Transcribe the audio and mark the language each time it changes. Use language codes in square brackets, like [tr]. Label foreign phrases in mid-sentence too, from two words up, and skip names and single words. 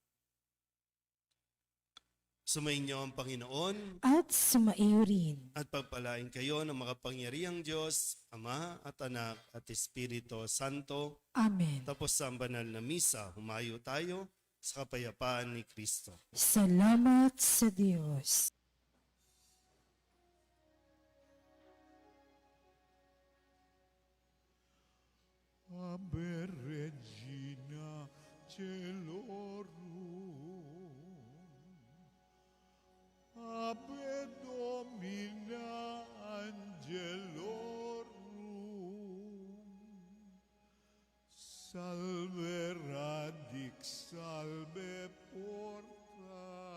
[tl] Sumainyo ang Panginoon At sumaiyo rin. at pagpalain kayo ng makapangyarihang Diyos, Ama at Anak at Espiritu Santo. Amen. Tapos sa banal na misa, humayo tayo sa kapayapaan ni Kristo. Salamat sa Diyos. [la] Ave Regina Celorum, Ave Domina Angelorum, Salve Radix, Salve Porta,